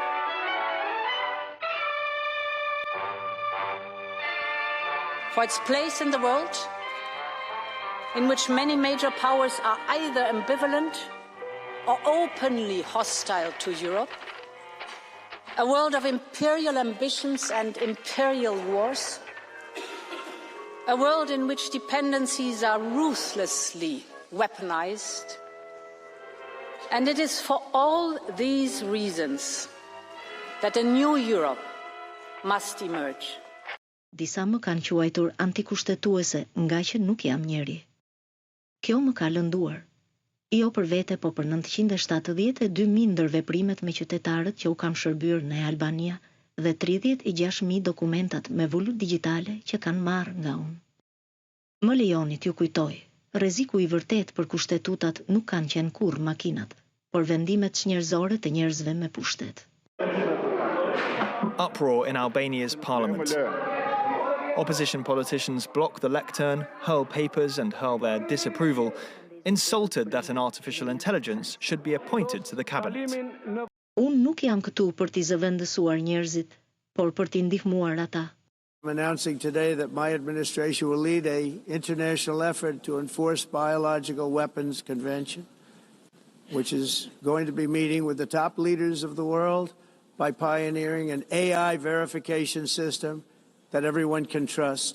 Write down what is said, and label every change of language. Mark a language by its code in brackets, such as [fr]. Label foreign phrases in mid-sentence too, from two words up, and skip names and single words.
[en] For its place in the world, in which many major powers are either ambivalent or openly hostile to Europe, a world of imperial ambitions and imperial wars, a world in which dependencies are ruthlessly weaponized. And it is for all these reasons that a new Europe must emerge. [sq] Disa më kanë quajtur antikushtetuese nga që nuk jam njeri. Kjo më ka lënduar. Jo për vete, po për 972.000 ndërveprimet me qytetarët që u kam shërbyer në Albania dhe 36.000 dokumentat me vullur digjitale që kanë marrë nga unë. Më lejoni t'ju kujtoj, rreziku I vërtet për kushtetutat nuk kanë qenë kurrë makinat, por vendimet njerëzore të njerëzve me pushtet. [en] Uproar in Albania's parliament. Opposition politicians block the lectern, hurl papers and hurl their disapproval, insulted that an artificial intelligence should be appointed to the cabinet. [sq] Unë nuk jam këtu për t'i zëvendësuar njerëzit, por për t'i ndihmuar ata. [en] I'm announcing today that my administration will lead an international effort to enforce biological weapons convention, which is going to be meeting with the top leaders of the world by pioneering an AI verification system that everyone can trust.